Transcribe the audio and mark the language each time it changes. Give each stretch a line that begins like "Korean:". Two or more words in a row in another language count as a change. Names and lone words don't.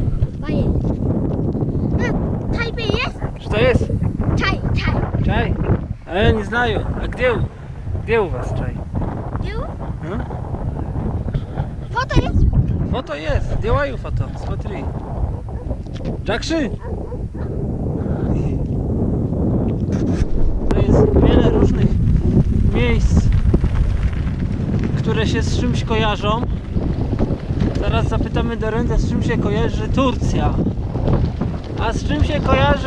Russian: поесть. Чай есть? Что есть? Чай. Чай? А я не знаю. А где у вас чай? А? Фото есть? Фото есть. Делаю фото. Смотри. Джакши!
Polish: To jest wiele różnych miejsc, które się z czymś kojarzą. Zaraz zapytamy Dorentę, z czym się kojarzy Turcja. A z czym się kojarzy...